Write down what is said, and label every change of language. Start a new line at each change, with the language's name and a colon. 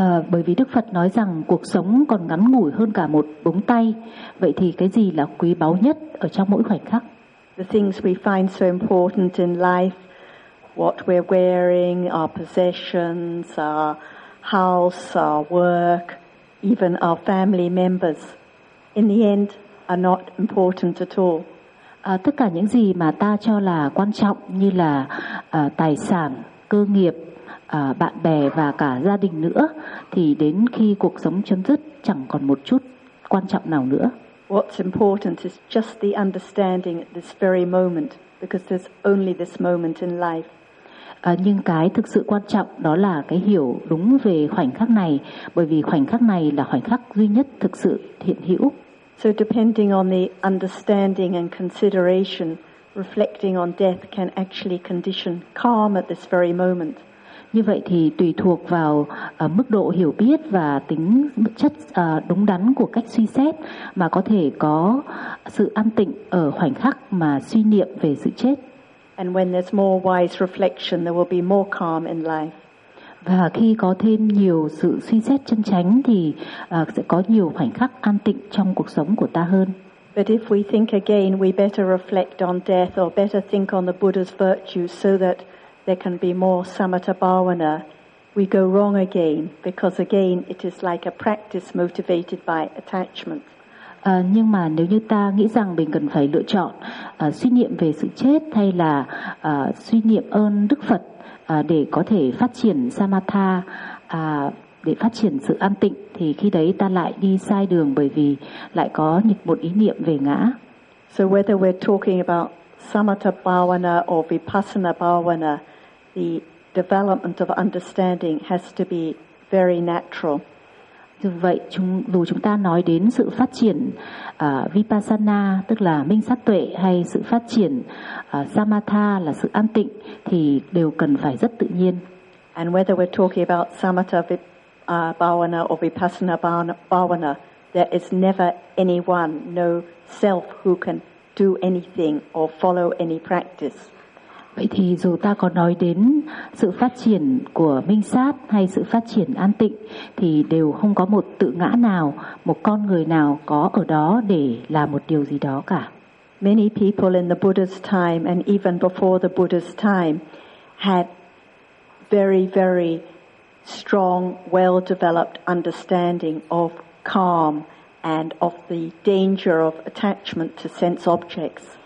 Vietnamese: Bởi vì Đức Phật nói rằng cuộc sống còn ngắn ngủi hơn cả một búng tay. Vậy thì cái gì là quý báu nhất ở trong mỗi khoảnh khắc?
English: The things we find so important in life, what we're wearing, our possessions, our house, our work, even our family members, in the end, are not important at all.
Vietnamese: Tất cả những gì mà ta cho là quan trọng như là tài sản, cơ nghiệp, bạn bè và cả gia đình nữa, thì đến khi cuộc sống chấm dứt, chẳng còn một chút quan trọng nào nữa.
English: What's important is just the understanding at this very moment, because there's only this moment in life.
Vietnamese: Nhưng cái thực sự quan trọng đó là cái hiểu đúng về khoảnh khắc này, bởi vì khoảnh khắc này là khoảnh khắc duy nhất thực sự hiện hữu.
English: So depending on the understanding and consideration, reflecting on death can actually condition calm at this very moment.
Vietnamese: Như vậy thì tùy thuộc vào mức độ hiểu biết và tính chất đúng đắn của cách suy xét mà có thể có sự an tịnh ở khoảnh khắc mà suy niệm về sự chết.
English: And when there's more wise reflection, there will be more calm in life.
Vietnamese: Và khi có thêm nhiều sự suy xét chân chánh thì sẽ có nhiều khoảnh khắc an tịnh trong cuộc sống của ta hơn.
English: But if we think again, we better reflect on death or better think on the Buddha's virtues so that there can be more samatha bhavana, we go wrong again, because again it is like a practice motivated by attachment.
Vietnamese: Nhưng mà nếu như ta nghĩ rằng mình cần phải lựa chọn suy niệm về sự chết hay là suy niệm ơn Đức Phật để có thể phát triển samatha, để phát triển sự an tịnh, thì khi đấy ta lại đi sai đường bởi vì lại có một ý niệm về ngã.
English: So whether we're talking about samatha bhavana or vipassana bhavana, the development of understanding has to be very natural.
Vietnamese: Vậy dù chúng ta nói đến sự phát triển vipassana tức là minh sát tuệ hay sự phát triển samatha là sự an tịnh thì đều cần phải rất tự nhiên.
English: And whether we're talking about samatha bhavana or vipassana bhavana, there is never anyone, no self, who can do anything or follow any practice.
Vietnamese: Vậy thì dù ta có nói đến sự phát triển của minh sát hay sự phát triển an tịnh thì đều không có một tự ngã nào, một con người nào có ở đó để làm một điều gì đó cả.
English: Many people in the Buddha's time and even before the Buddha's time had very, very strong, well-developed understanding of calm and of the danger of attachment to sense objects.